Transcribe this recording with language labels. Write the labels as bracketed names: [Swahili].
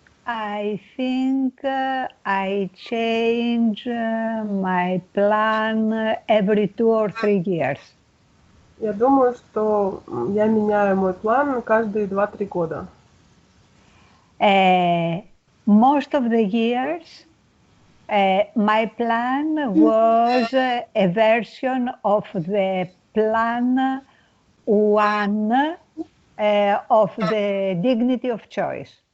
[English] I think I change my plan every 2 or 3 years. [Russian] Я думаю, что я меняю мой план каждые 2-3 года. [English] Most of the years, my plan was a version of the plan 1 of the dignity of choice.